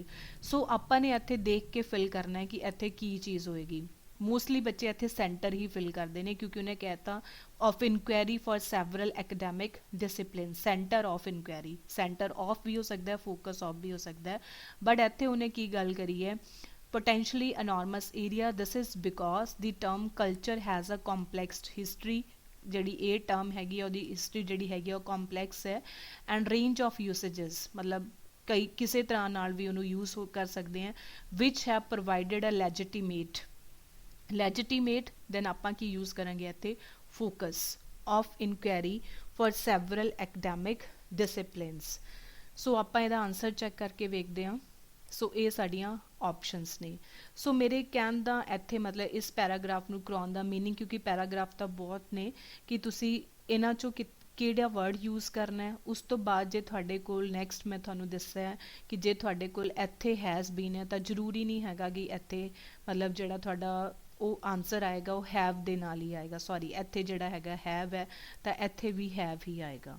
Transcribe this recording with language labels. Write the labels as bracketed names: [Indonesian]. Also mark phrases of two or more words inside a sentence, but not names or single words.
[Punjabi] ਸੋ ਆਪਾਂ ਨੇ ਇੱਥੇ ਦੇਖ ਕੇ ਫਿਲ ਕਰਨਾ ਹੈ ਕਿ ਇੱਥੇ ਕੀ ਚੀਜ਼ ਹੋਏਗੀ। ਮੋਸਟਲੀ ਬੱਚੇ ਇੱਥੇ ਸੈਂਟਰ ਹੀ ਫਿਲ ਕਰਦੇ ਨੇ ਕਿਉਂਕਿ ਉਹਨੇ ਕਹਿਤਾ [English] of inquiry for several academic discipline, centre of inquiry, centre of [Punjabi] ਵੀ ਹੋ ਸਕਦਾ ਹੈ, [English] focus of [Punjabi] ਵੀ ਹੋ ਸਕਦਾ ਹੈ, ਬਟ ਇੱਥੇ ਉਹਨੇ ਕੀ ਗੱਲ ਕਰੀ ਹੈ [English] potentially enormous area, this is because the term culture has a complex history, [Punjabi] ਜਿਹੜੀ ਇਹ ਟਰਮ ਹੈਗੀ ਆ ਉਹਦੀ ਹਿਸਟਰੀ ਜਿਹੜੀ ਹੈਗੀ ਆ ਉਹ ਕੰਪਲੈਕਸ ਹੈ, [English] and range of usages, [Punjabi] ਮਤਲਬ ਕਈ ਕਿਸੇ ਤਰ੍ਹਾਂ ਨਾਲ ਵੀ ਉਹਨੂੰ ਯੂਜ਼ ਕਰ ਸਕਦੇ ਹਾਂ, [English] which have provided a legitimate then [Punjabi] ਆਪਾਂ ਕੀ ਯੂਜ਼ ਕਰਾਂਗੇ ਇੱਥੇ [English] focus of inquiry for several academic disciplines। [Punjabi] ਸੋ ਆਪਾਂ ਇਹਦਾ ਆਨਸਰ ਚੈੱਕ ਕਰਕੇ ਵੇਖਦੇ ਹਾਂ। ਸੋ ਇਹ ਸਾਡੀਆਂ ਆਪਸ਼ਨਸ ਨੇ। ਸੋ ਮੇਰੇ ਕਹਿਣ ਦਾ ਇੱਥੇ ਮਤਲਬ ਇਸ ਪੈਰਾਗ੍ਰਾਫ ਨੂੰ ਕਰਾਉਣ ਦਾ ਮੀਨਿੰਗ, ਕਿਉਂਕਿ ਪੈਰਾਗ੍ਰਾਫ ਤਾਂ ਬਹੁਤ ਨੇ, ਕਿ ਤੁਸੀਂ ਇਹਨਾਂ 'ਚੋਂ ਕਿਹੜਾ ਵਰਡ ਯੂਜ਼ ਕਰਨਾ ਹੈ। ਉਸ ਤੋਂ ਬਾਅਦ ਜੇ ਤੁਹਾਡੇ ਕੋਲ ਨੈਕਸਟ ਮੈਂ ਤੁਹਾਨੂੰ ਦੱਸਿਆ ਕਿ ਜੇ ਤੁਹਾਡੇ ਕੋਲ ਇੱਥੇ [English] has been [Punjabi] ਹੈ ਤਾਂ ਜ਼ਰੂਰੀ ਨਹੀਂ ਹੈਗਾ ਕਿ ਇੱਥੇ ਮਤਲਬ ਜਿਹੜਾ ਤੁਹਾਡਾ ਉਹ ਆਨਸਰ ਆਏਗਾ ਉਹ ਹੈਵ ਦੇ ਨਾਲ ਹੀ ਆਏਗਾ, ਸੌਰੀ ਇੱਥੇ ਜਿਹੜਾ ਹੈਗਾ ਹੈਵ ਹੈ ਤਾਂ ਇੱਥੇ ਵੀ ਹੈਵ ਹੀ ਆਏਗਾ।